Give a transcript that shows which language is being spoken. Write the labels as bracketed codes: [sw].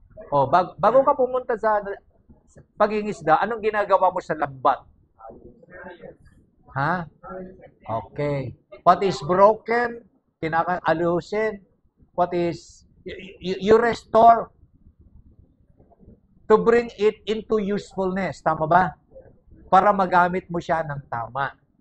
[tl] O, bago ka pumunta sa pag-ingisda, anong ginagawa mo sa lambat? Ha? Okay. [en] What is broken, kinakaalusin. What is, you restore to bring it into usefulness. [tl] Tama ba? Para magamit mo siya ng tama.